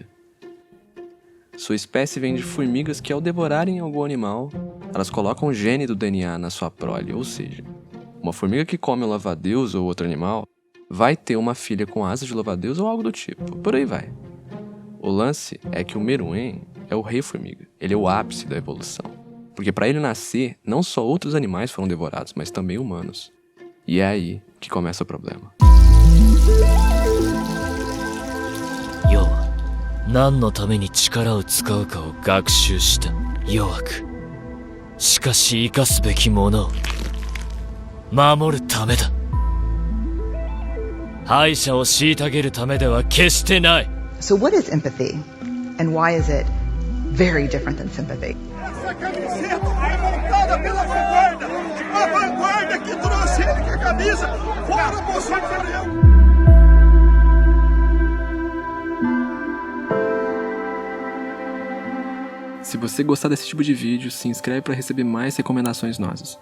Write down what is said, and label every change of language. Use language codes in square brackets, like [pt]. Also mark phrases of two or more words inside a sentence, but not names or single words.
[pt] Sua espécie vem de formigas que, ao devorarem algum animal, elas colocam o gene do DNA na sua prole, ou seja, uma formiga que come um louva-a-Deus ou outro animal vai ter uma filha com asas de louva-a-Deus ou algo do tipo, por aí vai. O lance é que o Meruem é o rei formiga, ele é o ápice da evolução. Porque para ele nascer, não só outros animais foram devorados, mas também humanos. E é aí que começa o problema. [ja] 何のために力を使うかを学習した弱くしかし生かすべきものを守るためだ敗者を虐げるためでは決してない [en] So what is empathy? And why is it very different than sympathy? [pt] Essa camiseta foi montada pela vanguarda! A vanguarda que trouxe ele com a camisa! Fora Bolsonaro! Se você gostar desse tipo de vídeo, se inscreve para receber mais recomendações nossas.